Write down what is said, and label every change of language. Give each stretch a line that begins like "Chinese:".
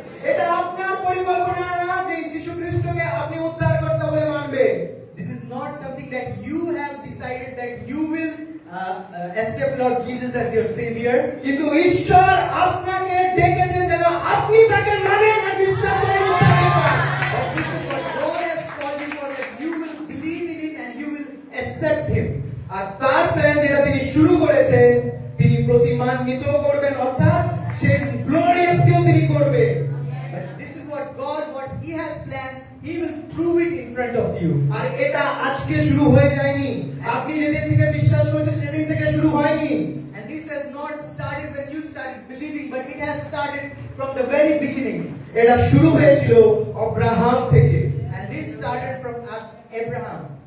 Bangla: এটা আপনার পরিকল্পনা না যে যীশু খ্রিস্টকে আপনি উদ্ধারকর্তা বলে মানবেন।
English: this is not something that you have decided that you will accept Lord Jesus as your Savior.
Bangla: কিন্তু ঈশ্বর আপনাকে ডেকেছেন যেন আপনি তাকে মানেন আর বিশ্বাস করে উদ্ধার পান।
English: But this is what God has called you for, that you will believe in Him and you will accept Him.
Bangla: আর তার প্ল্যান যেটা তিনি শুরু করেছেন, তিনি প্রতিমান্বিত করবেন, অর্থাৎ সেই গ্লোরিয়াসকেও তিনি করবেন।
English: But this is what He has planned, He will prove it in front of you.
Bangla: আর এটা আজকে শুরু হয়ে যায়নি, আপনি যেদিন থেকে বিশ্বাস করছেন সেদিন থেকে শুরু হয়নি।
English: And this has not started when you started believing, but it has started from the very beginning.
Bangla: এটা শুরু হয়েছিল আব্রাহাম থেকে।
English: And this started from Abraham.